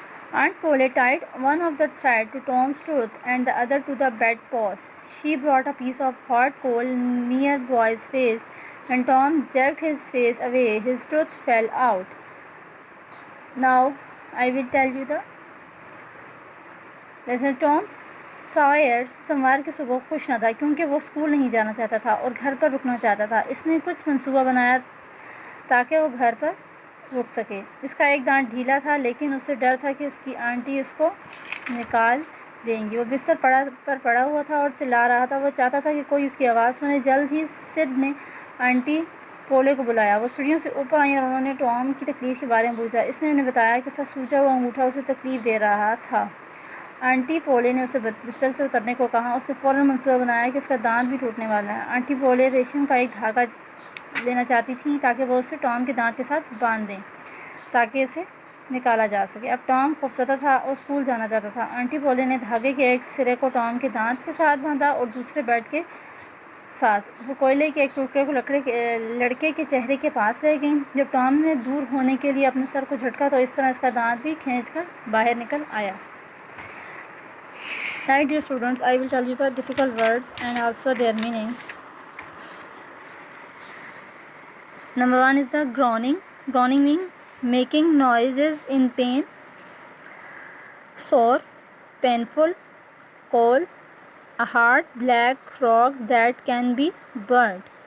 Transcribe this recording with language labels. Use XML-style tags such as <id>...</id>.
<en>Aunt Polly tied one of the thread to Tom's tooth and the other to the bedpost. She brought a piece of hot coal near boy's face. When Tom jerked his face away, his tooth fell out. Now I will tell you the lesson.</en> <hi>Tom Sawyer सोमवार की सुबह खुश न था क्योंकि वो school नहीं जाना चाहता था और घर पर रुकना चाहता था. इसने कुछ मंसूबा बनाया ताकि वो घर पर रुक सके. इसका एक दांत ढीला था लेकिन उसे डर था कि उसकी आंटी उसको निकाल देंगी. वो बिस्तर पर पड़ा हुआ था और चिल्ला रहा था. वो चाहता था कि कोई उसकी आवाज़ सुने. जल्द ही सिड ने आंटी पोले को बुलाया. वो सीढ़ियों से ऊपर आई और उन्होंने टॉम की तकलीफ़ के बारे में पूछा. इसने उन्हें बताया कि उसका सूजा हुआ अंगूठा उसे तकलीफ़ दे रहा था. आंटी पोले ने उसे बिस्तर से उतरने को कहा. उसने फ़ौरन मंसूबा बनाया कि इसका दांत भी टूटने वाला है. आंटी पोले रेशम का एक धागा लेना चाहती थी ताकि वो उसे टॉम के दांत के साथ बांध दें ताकि इसे निकाला जा सके। अब टॉम खौफज़दा था और स्कूल जाना चाहता था। आंटी पोले ने धागे के एक सिरे को टॉम के दांत के साथ बांधा और दूसरे बेड के साथ वो कोयले के एक टुकड़े को लड़के के चेहरे के पास ले गई। जब टॉम ने दूर होने के लिए अपने सर को झटका तो इस तरह इसका दांत भी खींचकर बाहर निकल आया।</hi> <en>Right, dear students, I will tell you the difficult words and also their meanings. Number 1 is the groaning. Groaning means making noises in pain, sore, painful, cold, a hard black rock that can be burnt.</en>